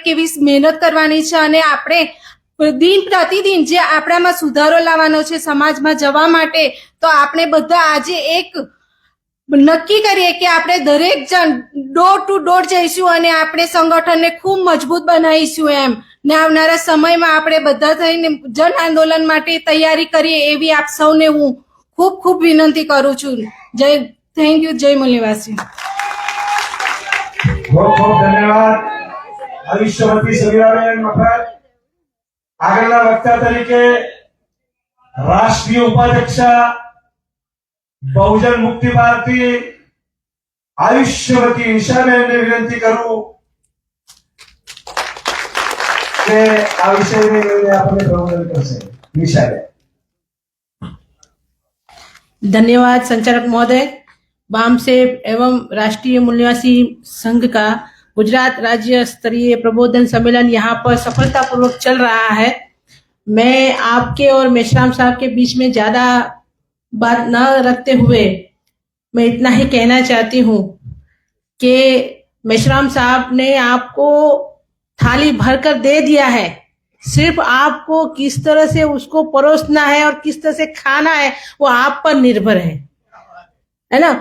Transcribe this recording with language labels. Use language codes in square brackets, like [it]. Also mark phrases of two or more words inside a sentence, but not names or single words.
[gu] કેવી મહેનત કરવાની છે અને આપણે દિન પ્રતિદિન જે આપણામાં સુધારો લાવવાનો છે સમાજમાં જવા માટે, તો આપણે બધા આજે એક નક્કી કરીએ કે આપણે દરેક જણ ડોર ટુ ડોર જઈશું અને આપણે સંગઠનને ખૂબ મજબૂત બનાવીશું એમ ને આવનારા સમયમાં આપણે બધા થઈને જન આંદોલન માટે તૈયારી કરીએ એવી આપ સૌને હું ખૂબ ખૂબ વિનંતી કરું છું। [en] thank you. [gu] જય મૂલ્યવાસી। [hi] बहुत बहुत धन्यवाद आयुष्यवती समीराबेन मफत। [gu] આગળના વક્તા તરીકે રાષ્ટ્રીય ઉપાધ્યક્ષા બહુજન મુક્તિ પાર્ટી આયુષ્યવતી નિશાબેનને વિનંતી કરું કે આ વિષયને લઈને આપણે પ્રબોધન કરશે। નિશાબેન. [hi] धन्यवाद संचालक महोदय। बामसेफ एवं राष्ट्रीय मूल निवासी संघ का गुजरात राज्य स्तरीय प्रबोधन सम्मेलन यहाँ पर सफलतापूर्वक चल रहा है। मैं आपके और मेश्राम साहब के बीच में ज्यादा बात न रखते हुए मैं इतना ही कहना चाहती हूँ कि मेश्राम साहब ने आपको थाली भरकर दे दिया है, सिर्फ आपको किस तरह से उसको परोसना है और किस तरह से खाना है वो आप पर निर्भर है ना।